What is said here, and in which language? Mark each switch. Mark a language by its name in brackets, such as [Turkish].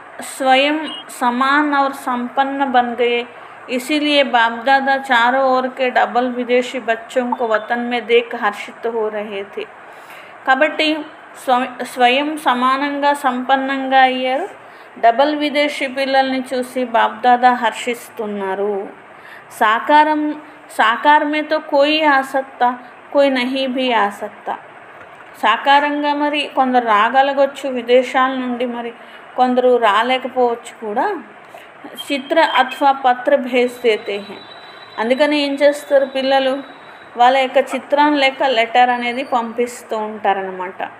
[Hindi] स्वयं समान और संपन्न बन गए, इसीलिए बाप दादा चारों ओर के डबल विदेशी बच्चों को वतन में देख हर्षित हो रहे थे. [Telugu] కాబట్టి స్వయం సమానంగా సంపన్నంగా అయ్యారు. డబల్ విదేశీ పిల్లల్ని చూసి బాప్ దాదా హర్షిస్తున్నారు. [Hindi] साकार में तो कोई आ सकता, कोई नहीं भी आ सकता. [Telugu] సాకారంగా మరి కొందరు రాగలగొచ్చు విదేశాల నుండి, మరి కొందరు రాలేకపోవచ్చు కూడా. [Hindi] చిత్ర అథవా పత్ర భేజ్ దేతే హై. [Telugu] అందుకని ఏం చేస్తారు పిల్లలు, వాళ్ళ యొక్క చిత్రం లేక లెటర్ అనేది పంపిస్తూ ఉంటారనమాట.